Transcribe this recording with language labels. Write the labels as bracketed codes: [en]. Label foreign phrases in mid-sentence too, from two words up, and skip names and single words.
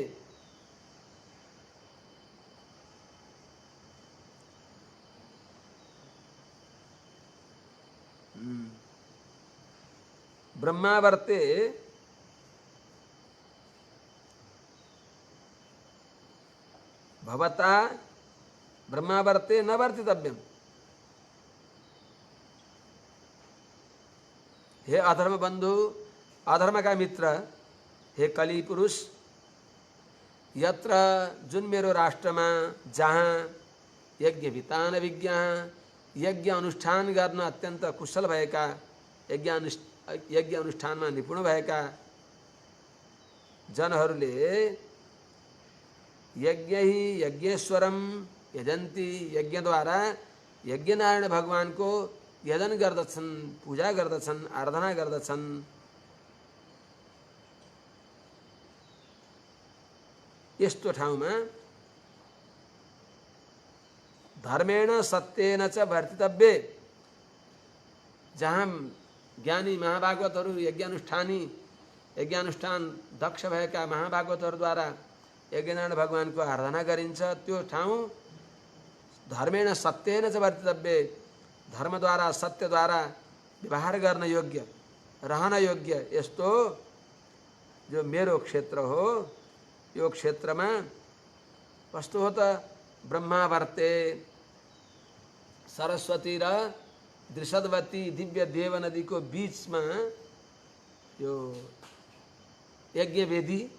[sa] ब्रह्मावर्ते भवता ब्रह्मावर्ते न वर्तितव्यम। [ne] हे अधर्म बंधु, अधर्म का मित्र, हे कली पुरुष, यत्र जुन मेरो राष्ट्रमा जहाँ यज्ञ वितान विज्ञ, यज्ञ अनुष्ठान गर्न अत्यन्त कुशल भएका, यज्ञ अनुष्ठानमा निपुण भएका जनहरूले [sa] यज्ञ ही यज्ञेश्वरम यजन्ती, [ne] यज्ञद्वारा यज्ञनारायण भगवानको यजन गर्दछन्, पूजा गर्दछन्, आराधना गर्दछन्। यस्तो ठाउँमा [sa] धर्मेण सत्येन च वर्तितव्ये, [ne] जहाँ ज्ञानी महाभागवतहरू यज्ञानुष्ठान दक्ष भएका महाभागवतहरूद्वारा यज्ञनारायण भगवानको आराधना गरिन्छ, त्यो ठाउँ [sa] धर्मेण सत्येन च वर्तितव्ये, [ne] धर्मद्वारा सत्यद्वारा व्यवहार गर्न योग्य, रहन योग्य यस्तो जो मेरो क्षेत्र हो, यो क्षेत्रमा कस्तो हो त ब्रह्मावर्ते, सरस्वती र दृषदवती दिव्य देव नदीको बीचमा यो यज्ञ वेदी,